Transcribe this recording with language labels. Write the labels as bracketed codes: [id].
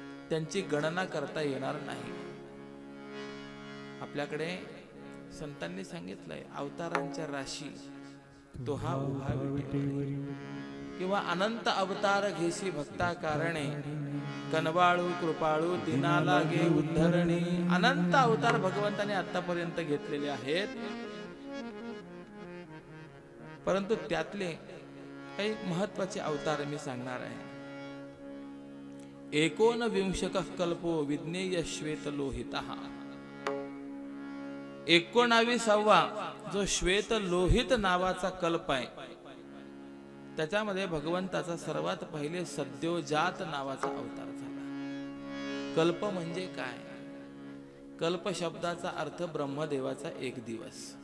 [mr] त्यांची गणना करता येणार नाही. आपल्याकडे संतांनी सांगितलंय, अवतारांच्या राशी तो हा उभा विठ्ठल किंवा अनंत अवतार घेसी भक्ता कारणे कनवाळू कृपाळू दिना लागे उद्धरणी. अनंत अवतार भगवंताने आतापर्यंत घेतलेले आहेत, परंतु त्यातले काही महत्वाचे अवतार मी सांगणार आहे. [sa] 19 कल्पो विज्ञेय श्वेत लोहितः. [mr] 19वा जो श्वेत लोहित नावाचा कल्प आहे त्याच्यामध्ये भगवंताचा सर्वात पहिले सद्योजात नावाचा अवतार झाला. कल्प म्हणजे काय? कल्प शब्दाचा अर्थ ब्रह्मदेवाचा एक दिवस.